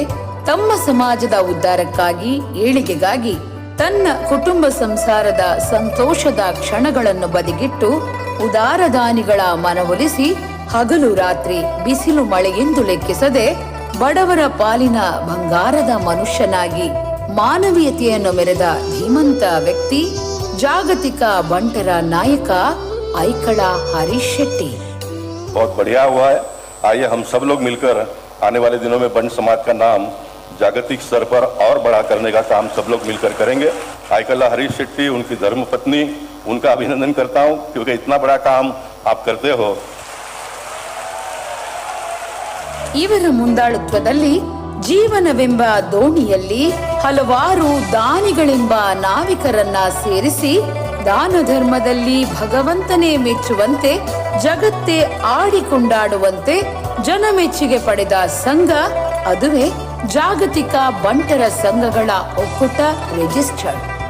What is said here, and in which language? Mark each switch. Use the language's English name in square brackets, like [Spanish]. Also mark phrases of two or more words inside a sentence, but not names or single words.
[Kannada] ತಮ್ಮ ಸಮಾಜದ ಉದ್ಧಾರಕ್ಕಾಗಿ, ಏಳಿಗೆಗಾಗಿ ತನ್ನ ಕುಟುಂಬ ಸಂಸಾರದ ಸಂತೋಷದ ಕ್ಷಣಗಳನ್ನು ಬದಿಗಿಟ್ಟು ಉದಾರ ದಾನಿಗಳ ಮನವೊಲಿಸಿ ಹಗಲು ರಾತ್ರಿ ಬಿಸಿಲು ಮಳೆಯೆಂದು ಲೆಕ್ಕಿಸದೆ ಬಡವರ ಪಾಲಿನ ಬಂಗಾರದ ಮನುಷ್ಯನಾಗಿ ಮಾನವೀಯತೆಯನ್ನು ಮೆರೆದ ಧೀಮಂತ ವ್ಯಕ್ತಿ ಜಾಗತಿಕ ಬಂಟರ ನಾಯಕ ಐಕಳ ಹರೀಶ್ ಶೆಟ್ಟಿ. [Hindi] बहुत बढ़िया हुआ है. आइए हम सब लोग मिलकर आने वाले दिनों में बंट समाज का नाम जागतिक स्तर पर और बड़ा करने का काम सब लोग मिलकर करेंगे. आइकला हरीश शेट्टी, उनकी धर्मपत्नी, उनका अभिनंदन करता हूं क्योंकि इतना बड़ा काम आप करते हो. [Kannada] ಇವರ ಮುಂದಾಳುತ್ವದಲ್ಲಿ ಜೀವನವೆಂಬ ದೋಣಿಯಲ್ಲಿ ಹಲವಾರು ದಾನಿಗಳೆಂಬ ನಾವಿಕರನ್ನ ಸೇರಿಸಿ ದಾನ ಧರ್ಮದಲ್ಲಿ ಭಗವಂತನೇ ಮೆಚ್ಚುವಂತೆ ಜಗತ್ತೇ ಆಡಿಕೊಂಡಾಡುವಂತೆ ಜನಮೆಚ್ಚುಗೆ ಪಡೆದ ಸಂಘ, ಅದುವೇ ಜಾಗತಿಕ ಬಂಟರ ಸಂಘಗಳ ಒಕ್ಕೂಟ ರಿಜಿಸ್ಟರ್ಡ್.